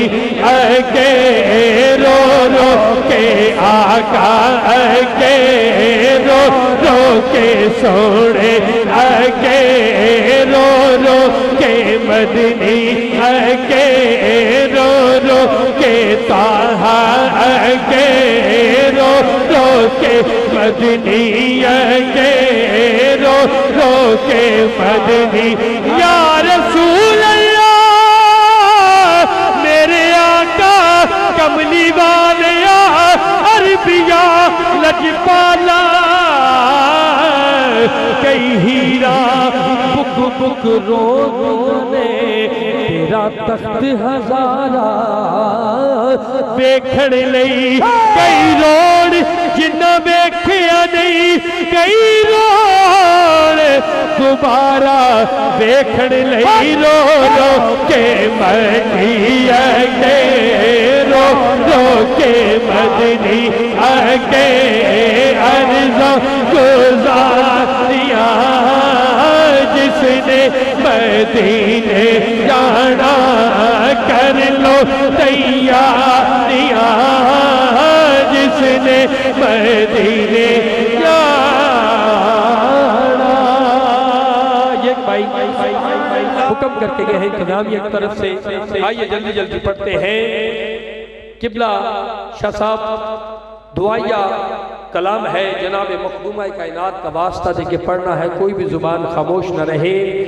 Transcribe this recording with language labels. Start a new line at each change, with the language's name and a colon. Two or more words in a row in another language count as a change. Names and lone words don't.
Punjabi: اگے رو رو کے آقا اگے رو رو کے سونے اگے رو رو کے مدنی اگے رو رو کے طہا اگے رو رو کے مدنی اگے رو رو کے مدنی یا رسول اللہ میرے آقا کملی والیا عربیہ لجپالا کئی ہیرا بک بک رونے تیرا تخت ہزارہ ویکھن لئی کئی روڑ جنہ ویکھیا نہیں کئی روڑ دوبارہ ویکھن لئی رو رو کے مکی اگے رو رو کے مدنی اگے عرضاں گزاریاں جس نے مدینے جانا کر لو تیاریاں جس نے مدینے
Urdu: جانا یہ بھائی حکم کر کے گئے ہیں انتظامیہ کی طرف سے آئیے جلدی جلدی پڑھتے ہیں قبلہ شاہ صاحب دعائیہ کلام ہے جناب مخدومہ کائنات کا واسطہ دے کے پڑھنا ہے کوئی بھی زبان خاموش نہ رہے